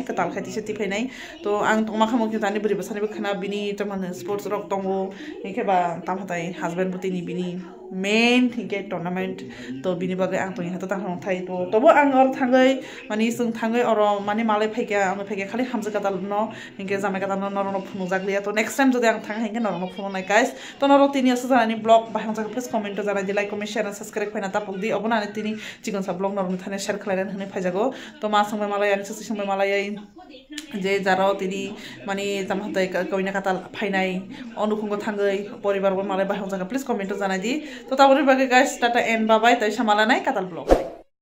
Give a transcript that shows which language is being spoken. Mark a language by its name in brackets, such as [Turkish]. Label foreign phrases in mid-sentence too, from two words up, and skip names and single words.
[Kok Borok] katal khati se ti phainai to ang tongma khamo ki tani buri basani khana bini taman sports rok tongo hingke ba tam hatai husband buti ni bini main hingke tournament to bini bagai ang toni hata tang thai to tobo ang or thangai mani sung thangai oro mani malai phaika ang phaika khali hamja katal no hingke jamai katal no no phunujak liya to [English] next time [Kok Borok] jodi ang thang hingke no phununai guys to noro tini asu jani blog bahang jaga [English] please comment [Kok Borok] to jana di [English] like comment share and subscribe [Kok Borok] khaina tapok di obona ani tini chigon sa blog noro thane share khlairan hne phajago to ma sangbai malai ani sasi sangbai malai je jaro tini mani jamhatai koina katal phainai onukhungo thangai poribar bo malai bahang jaga [English] please comment [Kok Borok] to janai di to tabori bage guys [English] tata and bye bye [Kok Borok] tai samala nai katal blog